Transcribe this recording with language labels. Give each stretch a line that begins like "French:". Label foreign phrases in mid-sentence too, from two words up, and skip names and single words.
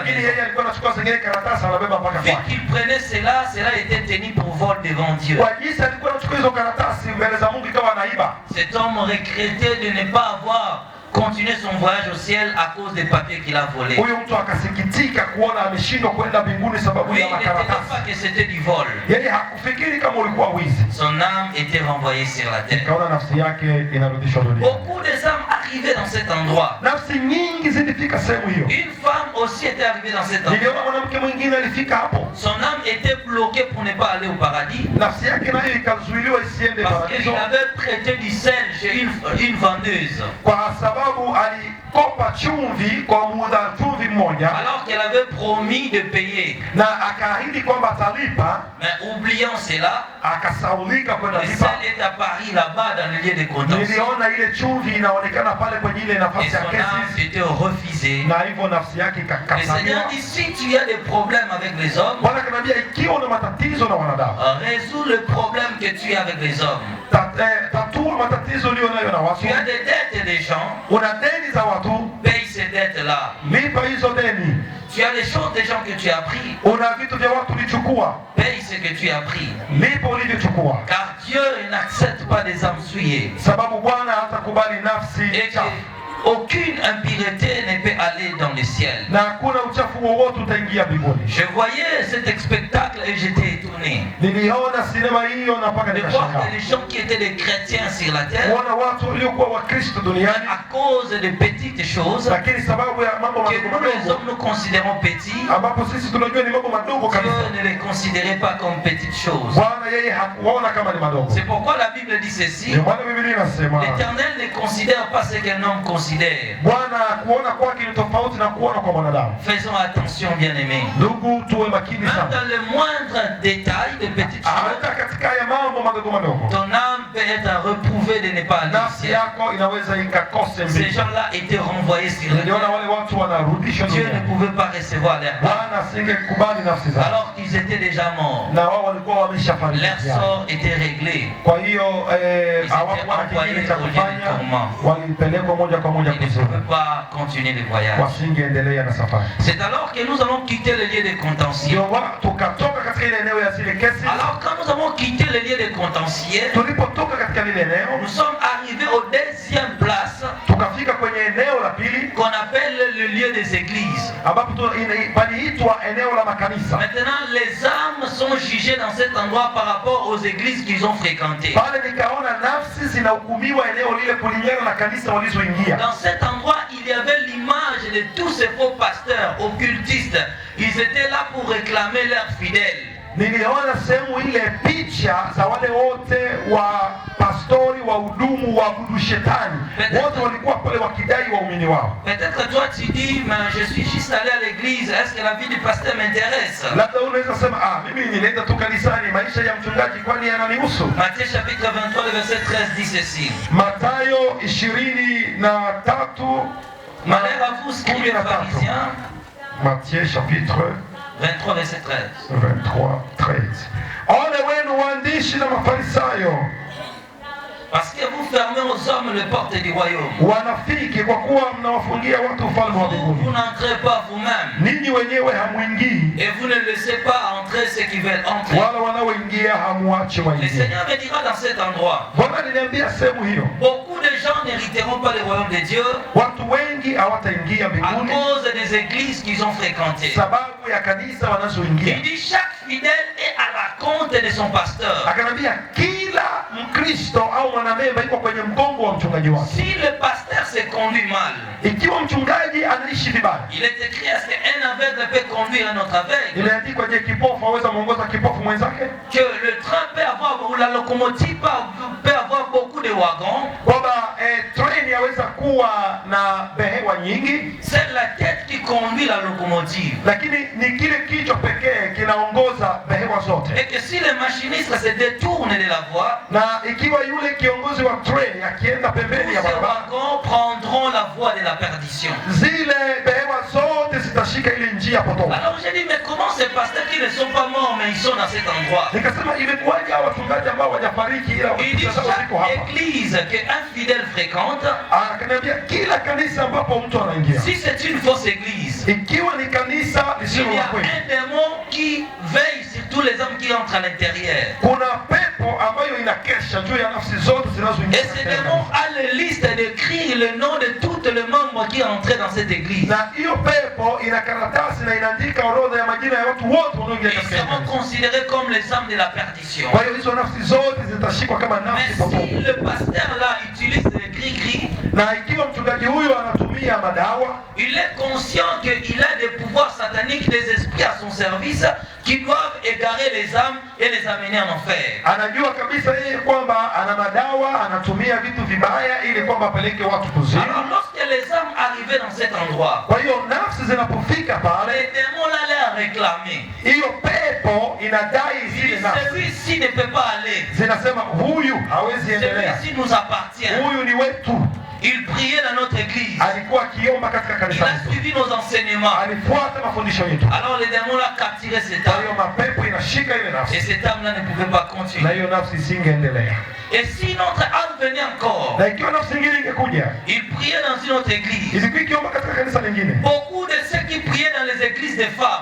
Swahili: lakini
French: maison.
Swahili: yeye alikuwa anachukua zingine karatasi anabeba mpaka
French: Vu
Swahili: kwake.
French: qu'il prenait cela était tenu pour vol devant Dieu.
Swahili: Kwa jinsi alikuwa anachukua hizo karatasi mbele za Mungu ikawa anaiba.
French: Cet homme regrettait de ne pas avoir continué son voyage au ciel à cause des papiers qu'il a volés.
Swahili: Huyo mtu akasikitika kuona ameshindwa kwenda mbinguni sababu
French: Lui,
Swahili: ya
French: il n'était pas
Swahili: makaratasi.
French: que c'était du vol.
Swahili: Yeye hakufikiri kama ulikuwa wizi.
French: Son âme était renvoyée sur la terre.
Swahili: Kaona nafsi yake inarudishwa duniani.
French: Beaucoup de âmes arrivaient dans cet endroit.
Swahili: Nafsi nyingi zilifika sehemu hiyo.
French: Une femme aussi était arrivée dans cet endroit.
Swahili: Niliona mwanamke mwingine alifika hapo.
French: Son âme était bloquée pour ne pas aller au paradis.
Swahili: Nafsi yake nayo ikazuiliwa isiende
French: Parce qu'il
Swahili: paradiso
French: avait prêté du sel chez une vendeuse.
Swahili: kwa sababu alikopa chumvi kwa muuza chumvi mmoja,
French: Alors qu'elle avait promis de payer.
Swahili: na akaahidi kwamba atalipa,
French: Mais oubliant cela,
Swahili: akasaulika kwenda
French: le
Swahili: lipa.
French: sel est apparu là-bas dans le lieu de contention.
Swahili: Niliona ile chumvi inaonekana pale kwenye ile
French: Et
Swahili: nafasi ya
French: son âme
Swahili: kesi,
French: était refusée.
Swahili: na hivyo nafsi yake
French: Le
Swahili: ikakataliwa.
French: Seigneur dit, si tu as des problèmes avec les hommes,
Swahili: Bwana akaniambia ikiwa una matatizo na wanadamu,
French: résous le problème que tu as avec les hommes.
Swahili: tatua matatizo ulio nayo na watu.
French: Tu as des dettes des gens,
Swahili: Una deni za watu,
French: paye ces dettes-là.
Swahili: lipa hizo deni.
French: Tu as des choses des gens que tu as pris,
Swahili: Una vitu vya watu ulichukua,
French: paye ce que tu as pris.
Swahili: lipa ulivyochukua,
French: Car Dieu n'accepte pas des âmes souillées.
Swahili: sababu Bwana hatakubali nafsi
French: Et
Swahili: chafu,
French: aucune impureté ne peut aller dans le ciel.
Swahili: na hakuna uchafu wowote utaingia mbinguni.
French: Je voyais cet spectacle et j'étais étonné
Swahili: Niliona sinema hiyo na mpaka
French: de voir
Swahili: nikashangaa
French: que les gens qui étaient des chrétiens sur la terre,
Swahili: kuona watu waliokuwa Wakristo duniani,
French: à cause de petites choses
Swahili: lakini sababu ya mambo
French: que
Swahili: madogo
French: nous les
Swahili: madogo
French: hommes nous considérons petits,
Swahili: ambapo sisi tunajua ni mambo madogo kabisa,
French: Dieu ne les considérait pas comme petites choses.
Swahili: Bwana yeye hakuona kama ni madogo.
French: C'est pourquoi la Bible dit ceci:
Swahili: Ndio maana Biblia inasema
French: l'Éternel ne considère pas ce qu'un homme considère.
Swahili: Bwana kuona kwake ni tofauti na kuona kwa mwanadamu.
French: Faisons attention, bien-aimés.
Swahili: Ndugu, tuwe makini
French: Même
Swahili: sana,
French: dans le moindre détail de petites choses,
Swahili: hata katika ya mambo madogo madogo
French: ton âme peut être reprouvée de ne pas aller au
Swahili: nafsi
French: ciel.
Swahili: yako inaweza ikakose
French: Ces
Swahili: mbingu.
French: gens-là étaient renvoyés sur la
Swahili: Niliona
French: terre.
Swahili: wale watu wanarudishwa
French: Dieu ne
Swahili: duniani,
French: pouvait pas recevoir leur âme
Swahili: Bwana asingekubali nafsi zao,
French: alors qu'ils étaient déjà morts.
Swahili: na wao walikuwa
French: Leur
Swahili: wameshafariki.
French: sort était réglé.
Swahili: Kwa hiyo hawakuwa na
French: envoyés
Swahili: kingine cha
French: au lieu de
Swahili: kufanya,
French: tourment.
Swahili: walipelekwa moja kwa moja
French: Ils ne
Swahili: kuzimu,
French: pouvaient pas continuer le voyage.
Swahili: wasingeendelea na safari.
French: C'est alors que nous allons quitter le lieu de contention.
Swahili: Ndio tukatoka katika ile eneo ya zile kesi.
French: Alors quand nous avons quitté le lieu de contention,
Swahili: Tulipotoka katika lile eneo,
French: nous sommes arrivés au deuxième place
Swahili: tukafika kwenye eneo la pili
French: qu'on appelle le lieu des églises.
Swahili: ambapo paliitwa eneo la makanisa.
French: Maintenant, les âmes sont jugées dans cet endroit par rapport aux églises qu'ils ont fréquentées.
Swahili: Pale nikaona nafsi zinahukumiwa eneo lile kulingana na kanisa walizoingia.
French: Dans cet endroit, il y avait l'image de tous ces faux pasteurs, occultistes. Ils étaient là pour réclamer leurs fidèles.
Swahili: Niliona sehemu ile picha za wale wote wa pastori wa hudumu wa abudu shetani, wote walikuwa pale wakidai waumini wao.
French: Peut-être toi tu dis, mais je suis juste allé à l'église, est-ce que la vie du pasteur m'intéresse?
Swahili: Labda unaweza sema mimi nilienda tu kanisani, maisha ya mchungaji kwani yananihusu?
French: Matthieu chapitre 23, le verset 13 dit ceci.
Swahili: Mathayo 23
French: Malheur à vous, scribes pharisiens. Matthieu chapitre 23, verset 13. 23, 13.
Swahili: Ole wenu waandishi na Mafarisayo,
French: Parce que vous fermez aux hommes les portes du royaume.
Swahili: wanafiki, kwa kuwa mnawafungia watu ufalme wa
French: Vous
Swahili: mbinguni.
French: n'entrez pas vous-même.
Swahili: Ninyi wenyewe hamwingii,
French: Et vous ne laissez pas entrer ceux qui veulent entrer.
Swahili: wala wanaoingia hamuache
French: Le
Swahili: waingie.
French: Seigneur me dira dans cet endroit,
Swahili: Bwana aliniambia sehemu hiyo,
French: beaucoup de gens n'hériteront pas le royaume de Dieu
Swahili: watu wengi hawataingia
French: à
Swahili: mbinguni
French: cause des églises qu'ils ont fréquentées.
Swahili: sababu ya kanisa wanazoingia.
French: Il dit chaque fidèle est à la compte de son pasteur.
Swahili: Akanambia kila Mkristo au mwanamemba iko kwenye mgongo wa mchungaji wake.
French: Si le pasteur se conduit mal,
Swahili: Ikiwa mchungaji anaishi vibaya,
French: il est écrit est-ce qu'un aveugle peut conduire un autre aveugle?
Swahili: imeandikwa, je, kipofu aweza muongoza kipofu mwenzake?
French: Que le train peut avoir, ou la locomotive peut avoir beaucoup de wagons.
Swahili: Kwamba treni yaweza kuwa na behewa nyingi,
French: C'est la tête qui conduit la locomotive.
Swahili: lakini ni kile kichwa pekee kinaongoza behewa zote.
French: Et que si le machiniste se détourne de la voie,
Swahili: Na ikiwa yule kiongozi wa treni akienda
French: tous
Swahili: pembeni ya
French: ces
Swahili: barabara,
French: wagons prendront la voie de la perdition.
Swahili: zile behewa zote zitashika ile njia potofu.
French: Alors j'ai dit, mais comment ces pasteurs qui ne sont pas morts mais ils sont dans cet endroit?
Swahili: Nikasema imekuwaje hawa wachungaji ambao hawajafariki ila
French: Il dit,
Swahili: sasa
French: chaque
Swahili: wako hapa?
French: église qu'un fidèle fréquente,
Swahili: akaniambia kila kanisa ambapo mtu anaingia,
French: si c'est une fausse église,
Swahili: ikiwa ni kanisa
French: il
Swahili: lisilo
French: y
Swahili: la
French: a
Swahili: kweli,
French: un démon qui veille sur tous les hommes qui entrent à l'intérieur.
Swahili: kuna pepo ambayo inakesha juu ya nafsi zote zinazoingia
French: Et ce démon a la liste d'écrire le nom de tous les membres qui entrent dans cette église.
Swahili: na hiyo pepo ina karatasi na inaandika orodha ya majina ya watu wote wanaoingia
French: Ils
Swahili: katika
French: seront
Swahili: kanisa.
French: considérés comme les âmes de la perdition.
Swahili: Kwa hiyo hizo nafsi zote zitashikwa kama
French: Mais
Swahili: nafsi
French: si
Swahili: potofu.
French: le pasteur là utilise les gris-gris,
Swahili: Na ikiwa mchungaji huyo anatumia madawa,
French: il est conscient qu'il a des pouvoirs sataniques, des esprits à son service qui doivent égarer les âmes et les amener en enfer.
Swahili: anajua kabisa yeye kwamba ana madawa, anatumia vitu vibaya ili kwamba apeleke watu kuzimu.
French: Alors lorsque les âmes arrivaient dans cet endroit,
Swahili: Kwa hiyo nafsi zinapofika pale,
French: les démons allaient réclamer.
Swahili: hiyo pepo inadai
French: Il
Swahili: zile
French: dit,
Swahili: nafsi,
French: celui-ci ne peut pas aller.
Swahili: zinasema huyu hawezi endelea,
French: Celui-ci nous appartient.
Swahili: huyu ni wetu.
French: Il priait dans notre église.
Swahili: Alikuwa akiomba katika
French: Il
Swahili: kanisa
French: a
Swahili: letu,
French: suivi nos enseignements.
Swahili: alifuata mafundisho yetu.
French: Alors les démons l'ont capturé cette
Swahili: Kwa hiyo
French: âme.
Swahili: mapepo inashika ile
French: Et
Swahili: nafsi,
French: cette âme-là ne pouvait pas
Swahili: na
French: continuer.
Swahili: hiyo nafsi isingeendelea.
French: Et si notre âme venait encore,
Swahili: Na ikiwa nafsi nyingine ingekuja,
French: il priait dans une autre église.
Swahili: ilikuwa ikiomba katika kanisa lingine.
French: Beaucoup de ceux qui priaient dans les églises des femmes,